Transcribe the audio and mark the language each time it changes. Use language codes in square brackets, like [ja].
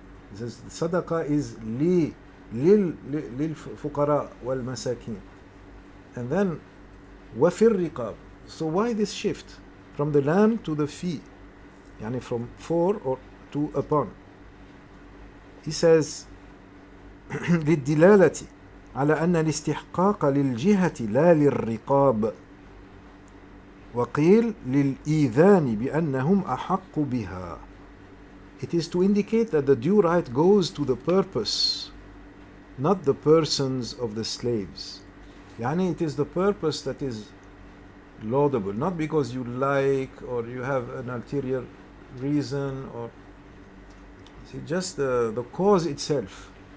[en] He says صدقة is [ar] للفقراء والمساكين, [en] and then [ar] وفي الرقاب. [en] So why this shift from the lam to the fi, يعني from for or to upon? He says [ar] للدلالة على أن الاستحقاق للجهة لا للرقاب، وقيل للإيذان بأنهم أحق بها. [en] It is to indicate that the due right goes to the purpose, not the persons of the slaves. يعني it is the purpose that is laudable, not because you like or you have an ulterior reason, or see, just the cause itself.